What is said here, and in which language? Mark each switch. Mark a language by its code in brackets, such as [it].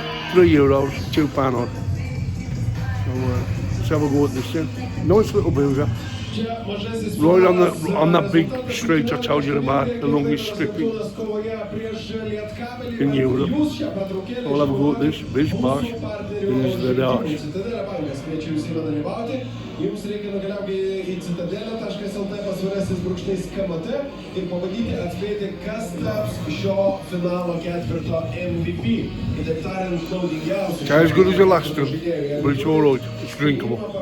[en] €3, £2 odd. So let's have a go at this then. Nice little boozer. Right on that big street I told you about, the longest strip in Europe. I'll have a go at this. This bosh is the dash. [lt] Jums reikia nukeliauti į citadelę.lt /KMT ir pabandyti atspėti, kas taps šio finalo ketvirto MVP. Kitaip tariant, naudingiausias. [en] It's as good as the last one, but it's alright. It's drinkable.